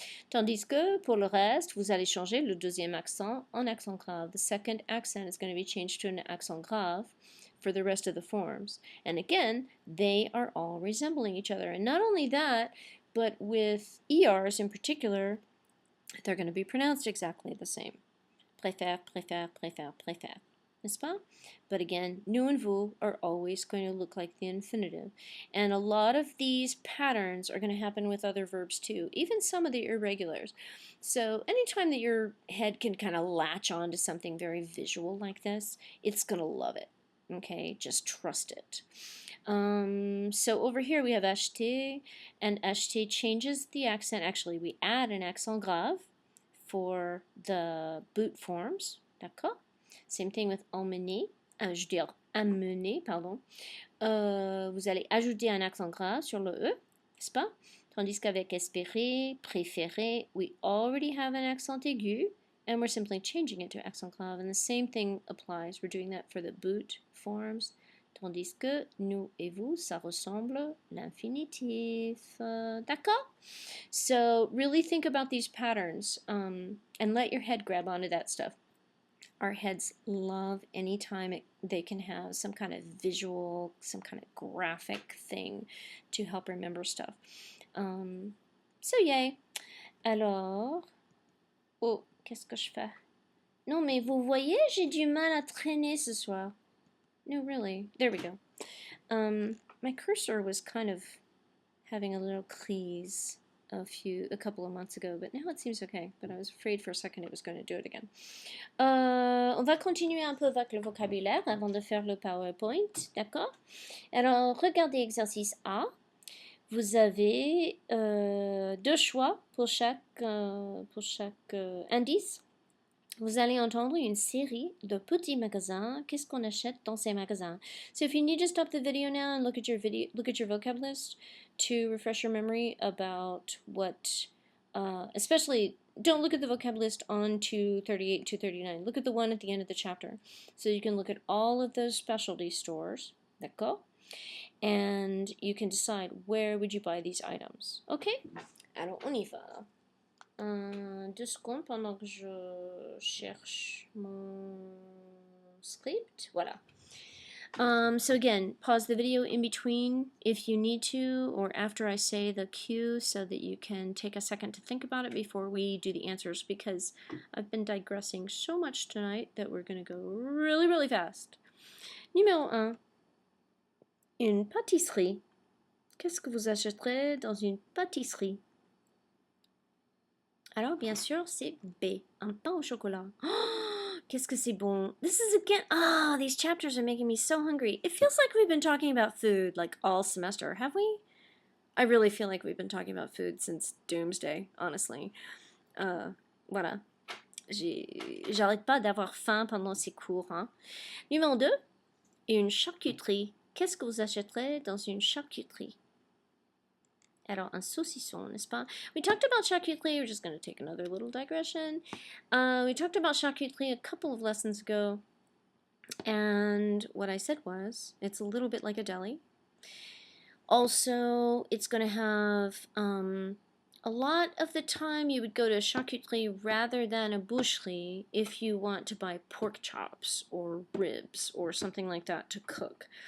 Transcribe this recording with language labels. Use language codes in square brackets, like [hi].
[fr] Tandis que, pour le reste, vous allez changer le deuxième accent en accent grave. [en] The second accent is going to be changed to an accent grave for the rest of the forms. And again, they are all resembling each other. And not only that, but with ERs in particular, they're going to be pronounced exactly the same. [fr] Préfère, préfère, préfère, préfère. N'est-ce pas? [en] But again, nous and vous are always going to look like the infinitive. And a lot of these patterns are going to happen with other verbs too, even some of the irregulars. So anytime that your head can kind of latch on to something very visual like this, it's going to love it. Okay, just trust it. So over here we have acheter, and acheter changes the accent. Actually, we add an accent grave for the boot forms. [fr] D'accord? [en] Same thing with [fr] emmener, je veux dire amener, pardon. Vous allez ajouter un accent grave sur le E, n'est-ce pas? Tandis qu'avec [en] espérer, préférer, we already have an accent aigu, and we're simply changing it to accent grave. And the same thing applies. We're doing that for the boot forms. [fr] Tandis que nous et vous, ça ressemble l'infinitif. D'accord? [en] So really think about these patterns and let your head grab onto that stuff. Our heads love any time they can have some kind of visual, some kind of graphic thing to help remember stuff. So yay. [fr] Alors, oh, qu'est-ce que je fais? Non, mais vous voyez, j'ai du mal à traîner ce soir. [en] No, really. There we go. My cursor was kind of having a little crise a couple of months ago, but now it seems okay. But I was afraid for a second it was going to do it again. [fr] On va continuer un peu avec le vocabulaire avant de faire le PowerPoint, d'accord? Alors, regardez exercice A. Vous avez deux choix pour chaque indice. Vous allez entendre une série de petits magasins. Qu'est-ce qu'on achète dans ces magasins? [en] So if you need to stop the video now and look at your vocab list to refresh your memory about what, especially don't look at the vocab list on 238 and 239. Look at the one at the end of the chapter. So you can look at all of those specialty stores. [fr] D'accord? [en] And you can decide where would you buy these items. Okay? [fr] Alors, on y va. 2 secondes pendant que je cherche mon script. Voilà. [en] So again, pause the video in between if you need to, or after I say the cue, so that you can take a second to think about it before we do the answers, because I've been digressing so much tonight that we're going to go really, really fast. [fr] Numéro 1. Une pâtisserie. Qu'est-ce que vous achèterez dans une pâtisserie? Alors, bien sûr, c'est B. Un pain au chocolat. Qu'est-ce que c'est bon. [en] This is again, these chapters are making me so hungry. It feels like we've been talking about food like all semester, have we? I really feel like we've been talking about food since Doomsday, honestly. [fr] Voilà. J'arrête pas d'avoir faim pendant ces cours. Hein. Numéro 2, une charcuterie. Qu'est-ce que vous achèterez dans une charcuterie? Alors, un saucisson, n'est-ce pas? [en] We talked about charcuterie. We're just going to take another little digression. We talked about charcuterie a couple of lessons ago. And what I said was, it's a little bit like a deli. Also, it's going to have, a lot of the time you would go to a charcuterie rather than a boucherie if you want to buy pork chops or ribs or something like that to cook.